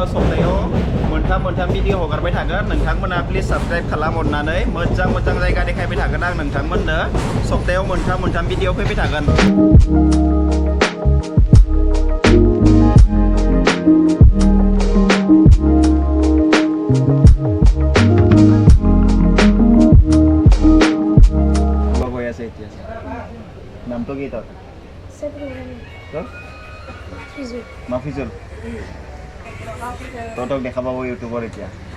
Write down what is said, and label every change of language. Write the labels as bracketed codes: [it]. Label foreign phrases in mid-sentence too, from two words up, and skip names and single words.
[brx] सप्तायाव मोनथाम भिडिअ हगारबाय थागोन नोंथांमोना [en] please subscribe [brx] खालाम अननानै मोजां जायगा देखायबाय थागोन आं नोंथांमोननो सप्तायाव मोनथाम भिडिअ फैबाय थागोन [as] नामটো কি তোর মাফিজুল ততক দেখা পাবো ইউটিউবৰ এতিয়া